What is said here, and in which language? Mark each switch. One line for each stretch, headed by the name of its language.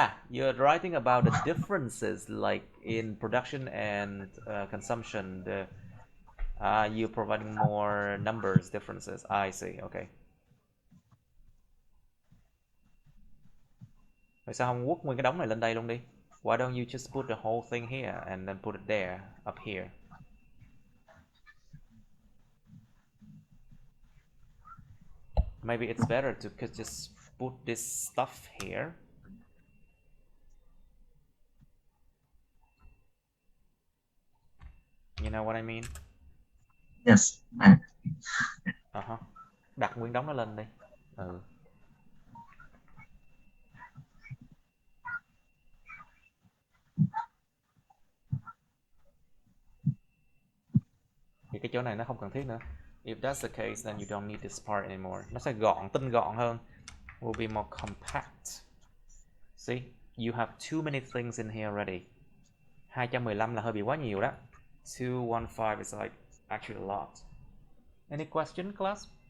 English: you're writing about the differences like in production and consumption. You're providing more numbers differences. I see. Okay.
Vietnamese: Vậy sao không quất nguyên cái đống này lên đây luôn đi?
English: Why don't you just put the whole thing here and then put it there, up here? Maybe it's better to just put this stuff here. You know what I mean? Yes.
Vietnamese: Đặt nguyên đống nó lên đi. Thì cái chỗ này nó không cần thiết nữa.
English: If that's the case, then you don't need this part anymore.
Vietnamese: Nó sẽ tinh gọn hơn.
English: Will be more compact. See, you have too many things in here already.
Vietnamese: 215 là hơi bị quá nhiều đó.
English: 215 is like actually a lot. Any question, class?